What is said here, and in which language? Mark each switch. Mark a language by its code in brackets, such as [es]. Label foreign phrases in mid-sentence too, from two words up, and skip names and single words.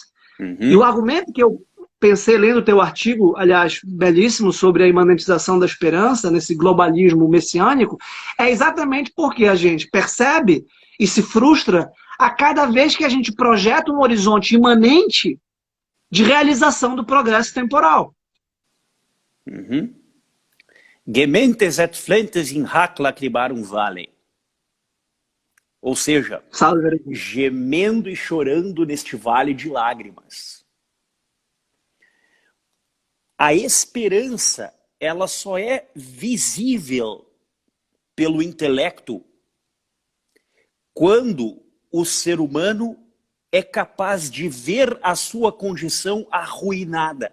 [pt] E o argumento que eu pensei lendo o teu artigo, aliás, belíssimo, sobre a imanentização da esperança, nesse globalismo messiânico, é exatamente porque a gente percebe e se frustra a cada vez que a gente projeta um horizonte imanente de realização do progresso temporal. [la] Gementes et flentes in hac lacrimarum vale. [pt] Ou seja, gemendo e chorando neste vale de lágrimas. A esperança, ela só é visível pelo intelecto quando o ser humano é capaz de ver a sua condição arruinada.